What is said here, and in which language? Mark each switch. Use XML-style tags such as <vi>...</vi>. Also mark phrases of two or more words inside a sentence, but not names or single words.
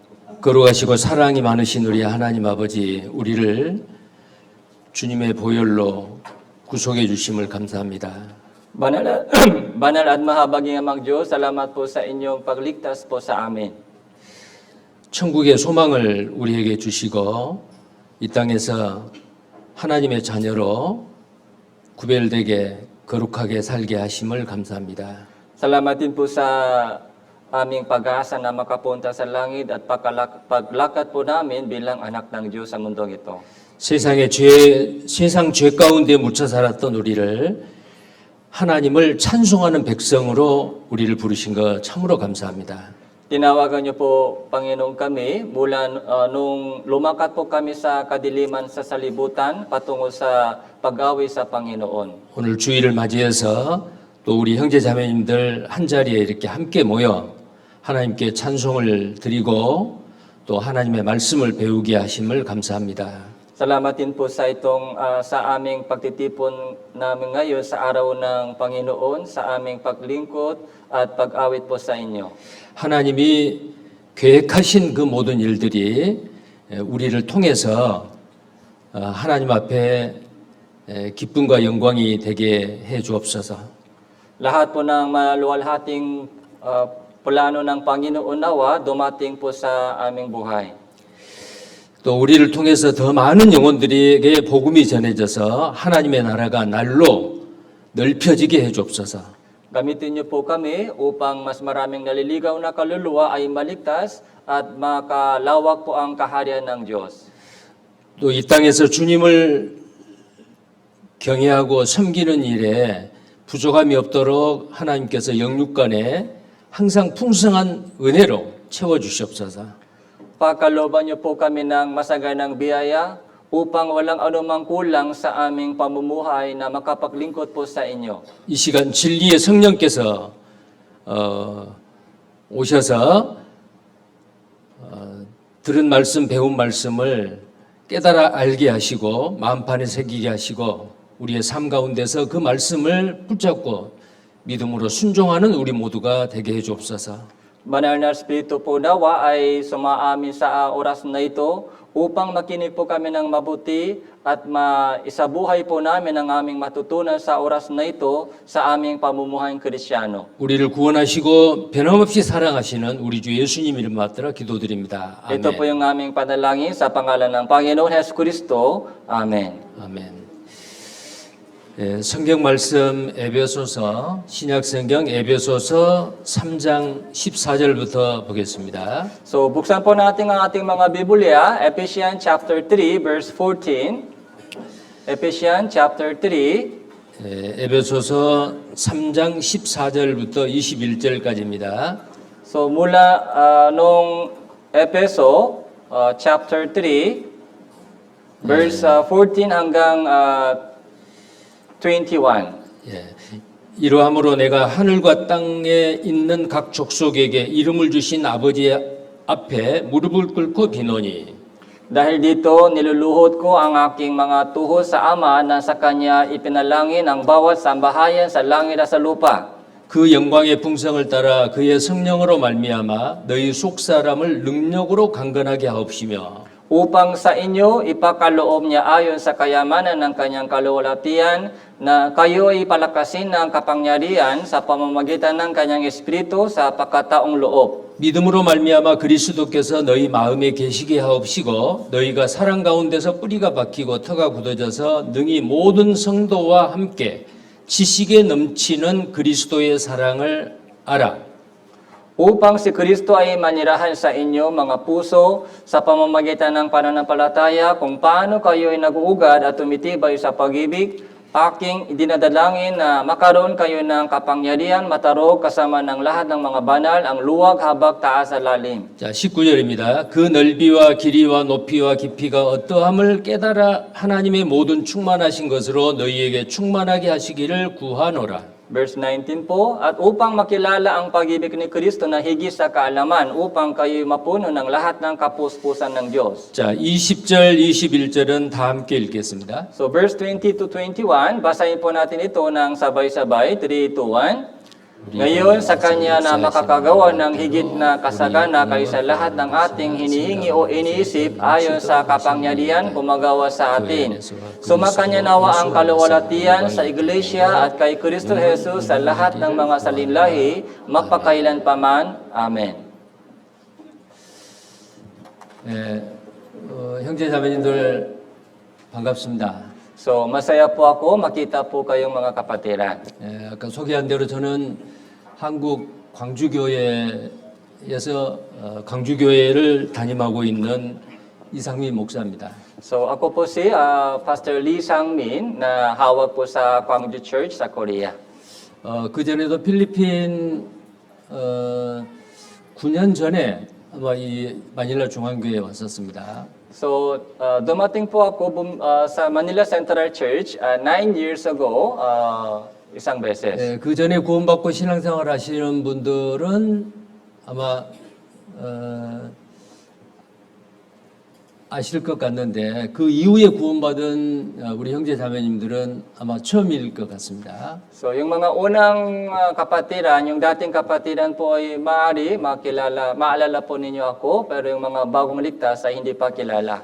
<ko>거룩하시고 사랑이 많으신 우리 하나님 아버지, 우리를 주님의 보혈로 구속해 주심을 감사합니다.</ko> <tl>Banal, banal at mahabaging Amang Diyos, salamat po sa inyong pagligtas po sa amin.</tl> <ko>천국의 소망을 우리에게 주시고 이 땅에서 하나님의 자녀로 구별되게 거룩하게 살게 하심을 감사합니다.</ko> <tl>Salamat din po sa aming pag-asa na makapunta sa langit at paglakad po namin bilang anak ng Diyos sa mundong ito.</tl> <ko>세상 죄 가운데 묻혀 살았던 우리를 하나님을 찬송하는 백성으로 우리를 부르신 것 참으로 감사합니다.</ko> <tl>Tinawagan niyo po, Panginoon, kami mula nung lumakat po kami sa kadiliman sa salibutan patungo sa pag-awi sa Panginoon.</tl> <ko>오늘 주일을 맞이해서 또 우리 형제 자매님들 한 자리에 이렇게 함께 모여 하나님께 찬송을 드리고 또 하나님의 말씀을 배우게 하심을 감사합니다.</ko> <tl>Salamat din po sa itong sa aming pagtitipon namin ngayon sa araw ng Panginoon, sa aming paglingkod at pag-awit po sa inyo.</tl> <ko>하나님이 계획하신 그 모든 일들이 우리를 통해서 하나님 앞에 기쁨과 영광이 되게 해 주옵소서.</ko> <tl>Lahat po ng maluwalhating plano ng Panginoon nawa dumating po sa aming buhay.</tl> <ko>또 우리를 통해서 더 많은 영혼들에게 복음이 전해져서 하나님의 나라가 날로 넓혀지게 해 주옵소서.</ko> <tl>Gamitin niyo po kami upang mas maraming naliligaw na kaluluwa ay maligtas at makalawak po ang kaharian ng Diyos.</tl> <ko>또 이 땅에서 주님을 경외하고 섬기는 일에 부족함이 없도록 하나님께서 영육간에 항상 풍성한 은혜로 채워 주시옵소서.</ko> <tl>Pagkalooban niyo po kami ng masaganang biyaya upang walang anumang kulang sa aming pamumuhay na makapaglingkod po sa inyo.</tl> <ko>이 시간 진리의 성령께서 오셔서 들은 말씀, 배운 말씀을 깨달아 알게 하시고 마음판에 새기게 하시고 우리의 삶 가운데서 그 말씀을 붙잡고 믿음으로 순종하는 우리 모두가 되게 해 주옵소서.</ko> <tl>Banal na Espiritu po nawa ay sumaamin sa oras na ito upang makinig po kami ng mabuti at maisabuhay po namin ang aming matutunan sa oras na ito sa aming pamumuhay Kristyano.</tl> <ko>우리를 구원하시고 변함없이 사랑하시는 우리 주 예수님 이름 받들어 기도드립니다. 아멘.</ko> <tl>Ito po yung aming panalangin sa pangalan ng Panginoon Jesucristo. Amen.</tl> <ko>아멘. 예, 성경 말씀 에베소서 신약 성경 에베소서 3장 14절부터 보겠습니다.</ko> <tl>So, buksan po natin ang ating mga Biblia,</tl> <en>Ephesians chapter 3, verse 14. Ephesians chapter 3,</en> <ko>예, 에베소서 3장 14절부터 21절까지입니다.</ko> <tl>so mula nung Epeso,</tl> <en>chapter 3, verse 14</en> <tl>hanggang 21.</tl> <ko>예, 이러함으로 내가 하늘과 땅에 있는 각 족속에게 이름을 주신 아버지 앞에 무릎을 꿇고 비노니</ko> <tl>Dahil dito, niluluhod ko ang aking mga tuhod sa Ama na sa Kanya ipinalangin ang bawat sambahayan sa langit at sa lupa.</tl> <ko>그 영광의 풍성을 따라 그의 성령으로 말미암아 너희 속사람을 능력으로 강건하게 하옵시며</ko> <tl>Upang sa inyo ipakaloob niya ayon sa kayamanan ng kanyang kaluwalhatian na kayo ay palakasin ng kapangyarihan sa pamamagitan ng kanyang espiritu sa pagkataong loob.</tl> <ko>믿음으로 말미암아 그리스도께서 너희 마음에 계시게 하옵시고 너희가 사랑 가운데서 뿌리가 박히고 터가 굳어져서 능히 모든 성도와 함께 지식에 넘치는 그리스도의 사랑을 알아.</ko> <tl>Upang si Kristo ay manirahan sa inyo mga puso sa pamamagitan ng pananampalataya kung paano kayo ay nag-uugad at tumitibay sa pag-ibig, aking idinadalangin na makaroon kayo ng kapangyarihan matarog kasama ng lahat ng mga banal ang luwag, habag, taas at lalim.</tl> <ko>자, 19절입니다. 그 넓이와 길이와 높이와 깊이가 어떠함을 깨달아 하나님의 모든 충만하신 것으로 너희에게 충만하게 하시기를 구하노라.</ko> <tl>Verse 19 po, at upang makilala ang pag-ibig ni Kristo na higit sa kaalaman, upang kayo mapuno ng lahat ng kapuspusan ng Diyos.</tl> <ko>자, 20절, 21절은 다 함께 읽겠습니다.</ko> <tl>So</tl> <en>verse 20 to 21,</en> <tl>basahin po natin ito ng sabay-sabay, 3, 2, 1. Ngayon, sa Kanya na makakagawa ng higit na kasagana kaysa lahat ng ating hinihingi o iniisip ayon sa kapangyarihan gumagawa sa atin. Sumakanya nawa ang kaluwalhatian sa Iglesia at kay Kristo Jesus sa lahat ng mga salinlahi, magpakailan paman. Amen.</tl> <ko>형제 자매님들 반갑습니다.</ko> <tl>So, masaya po ako makita po kayong mga kapatiran.</tl> <ko>아까 소개한 대로 저는 한국 광주교회에서 광주교회를 담임하고 있는 이상민 목사입니다.</ko> <tl>So, ako po si Pastor Lee Sang-min na hawak po sa Gwangju Church sa Korea.</tl> <ko>그 전에도 필리핀 9년 전에 아마 이 마닐라 중앙교회에 왔었습니다.</ko> <tl>So, dumating po ako sa Manila Central Church</tl> <en>9 years ago,</en> <tl>isang beses.</tl> <ko>그 전에 구원받고 신앙생활 하시는 분들은 아마 아실 것 같는데 그 이후에 구원받은 우리 형제 자매님들은 아마 처음일 것 같습니다.</ko> <tl>So, yung mga unang kapatiran, yung dating kapatiran po ay maaari maalala po ninyo ako, pero yung mga bagong ligtas ay hindi pa kilala.</tl>